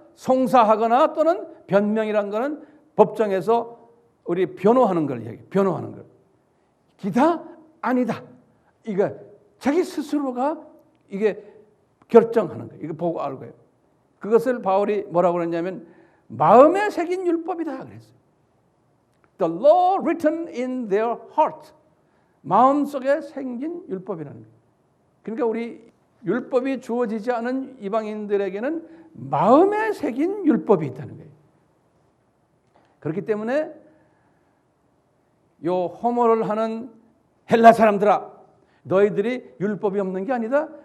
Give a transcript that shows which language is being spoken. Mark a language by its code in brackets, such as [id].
[ko] 송사하거나 또는 변명이란 거는 법정에서 우리 변호하는 걸 얘기해요. 변호하는 걸. 기다, 아니다. 이거 자기 스스로가 이게 결정하는 거예요. 이거 보고 알고요. 그것을 바울이 뭐라고 그랬냐면 마음에 새긴 율법이다 그랬어요. [en] The law written in their heart. [ko] 마음속에 생긴 율법이라는 거예요. 그러니까 우리 율법이 주어지지 않은 이방인들에게는 마음에 새긴 율법이 있다는 거예요. 그렇기 때문에 요 호모를 하는 헬라 사람들아, 너희들이 율법이 없는 게 아니다.